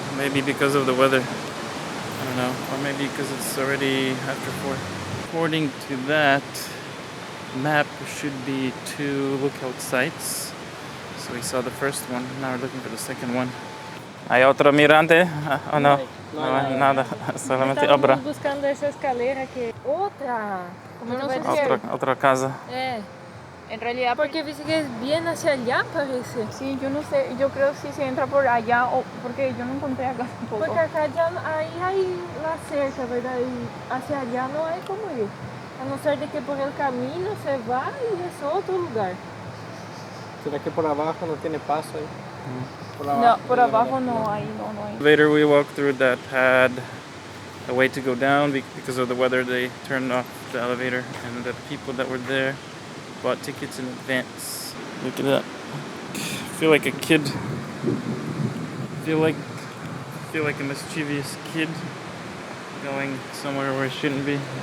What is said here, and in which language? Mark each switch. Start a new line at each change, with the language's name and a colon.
English: Maybe because of the weather. I don't know. Or maybe because it's already after 4. According to that map, there should be 2 lookout sites. So we saw the first one. Now we're looking for the second one.
Spanish: ¿Hay otro mirante? ¿O no? No hay nada. Solamente obra. Estamos buscando esa escalera que... Otra. Como no sé Otra casa. En realidad, Porque dice que es bien hacia allá, parece. sí, yo no sé, yo creo si se entra por allá o porque yo no encontré acá tampoco. Porque acá ya ahí hay la cerca, ¿verdad? Y hacia allá no hay como ir. A no ser de que por el camino se va y es otro lugar. ¿Será que por abajo no tiene paso ahí? No, por abajo no hay, no hay.
English: Later we walked through that had a way to go down because of the weather. They turned off the elevator, and the people that were there bought tickets in advance. Look at that. I feel like a kid. I feel like a mischievous kid going somewhere where I shouldn't be.